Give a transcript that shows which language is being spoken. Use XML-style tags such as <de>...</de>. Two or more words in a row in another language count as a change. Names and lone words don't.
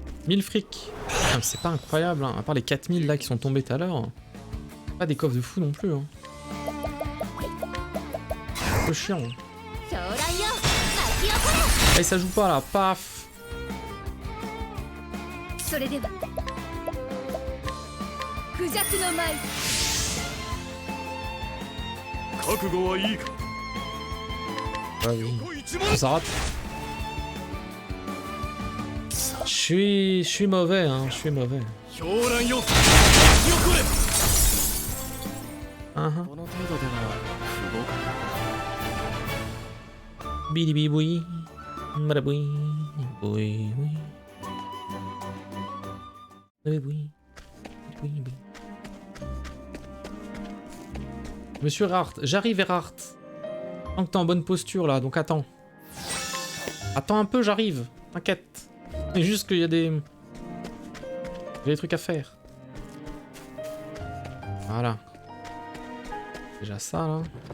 <fr>1000 fric. Ah, mais c'est pas incroyable, hein. À part les 4000 là qui sont tombés tout à l'heure. Pas des coffres de fou non plus. Hein. Un peu chiant. Hein.</fr> <ja>将来よ巻き起こ</ja> <fr>Et ça joue pas là, paf.</fr> <ja>れそれではクジャクの舞覚悟はいいか。</ja> <fr>Ouais, oui. Ça rate. Je suis mauvais, hein, je suis mauvais.</fr> <ja>狂乱よ巻き起これ。 Uh-huh. この程度では不合格。 Bidi bidi boui. Madaboui. Boui boui. Boui boui. Boui boui.</ja> <fr>Monsieur Erhardt, j'arrive Erhardt. Tant que t'es en bonne posture là, donc attends. Attends un peu, j'arrive. T'inquiète. C'est juste qu'il y a des trucs à faire. Voilà. Déjà ça là.</fr>